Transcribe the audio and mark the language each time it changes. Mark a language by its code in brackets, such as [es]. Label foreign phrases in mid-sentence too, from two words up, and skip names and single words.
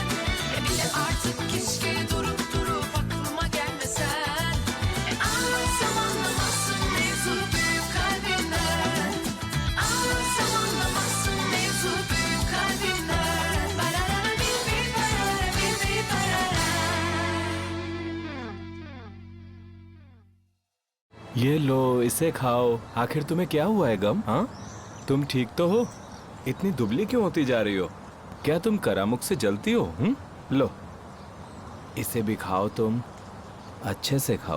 [tr] Bile artık keşke durup aklıma gelmesen. Anlatsam anlamazsın mevzu büyük kalbimden. Anlatsam anlamazsın mevzu büyük kalbimden. Barara bir barara bir barara. [hi] ये लो, इसे खाओ। आखिर तुम्हें क्या हुआ है गम? हाँ, तुम ठीक तो हो? इतनी दुबली क्यों होती जा रही हो? क्या तुम करामुख से जलती हो? लो, इसे भी खाओ। तुम अच्छे से खाओ।